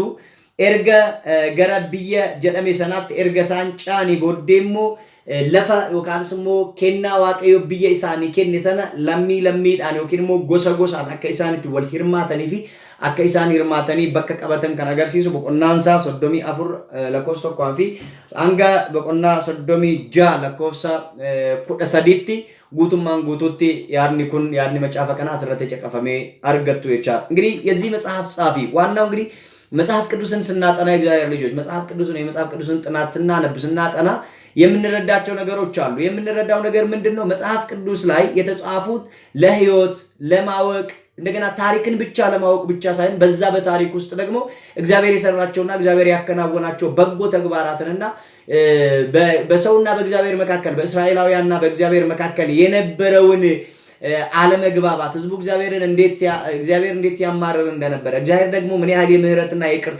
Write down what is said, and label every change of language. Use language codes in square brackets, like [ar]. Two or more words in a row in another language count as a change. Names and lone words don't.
[om] Erga gara biyya jedhame sanaatti erga isaan caanii booddee immoo lafa yookaan immoo kennaa waaqayyo biyya isaanii kenne sana lammiidhaan yookiin immoo gosa gosaan akka isaan itti wal hirmaatanii fi akka isaan hirmaatanii bakka qabatan kan agarsiisu boqonnaan isaa 34 lakkoofsa 1 fi hanga boqonnaa 36 lakkoofsa 13tti guutummaan guutuutti yaadni macaafa kanaa asirratti caqafamee argattu jechaadha. [am] እንግዲህ የዚህ መጽሐፍ ጻፊ ዋናው እንግዲህ መጽሐፍ ቅዱስን ስናጠና የእግዚአብሔር ልጆች መጽሐፍ ቅዱስን ጥናት ስናጠና የምንረዳቸው ነገሮች አሉ። የምንረዳው ነገር ምንድነው? መጽሐፍ ቅዱስ ላይ የተጻፉት ለህይወት ለማወቅ እንደገና ታሪክን ብቻ ለማወቅ ብቻ ሳይሆን በዛ በታሪክ ውስጥ ደግሞ እግዚአብሔር የሰራቸውና እግዚአብሔር ያከናወናቸው በጎ ተግባራትንና በሰውና በእግዚአብሔር መካከል በእስራኤላውያንና በእግዚአብሔር መካከል የነበረውን አለመግባባት ህዝቡ እግዚአብሔር እንዴት ሲያማርር እንደነበረ እግዚአብሔር ደግሞ ምን ያህል የምህረትና የይቅርታ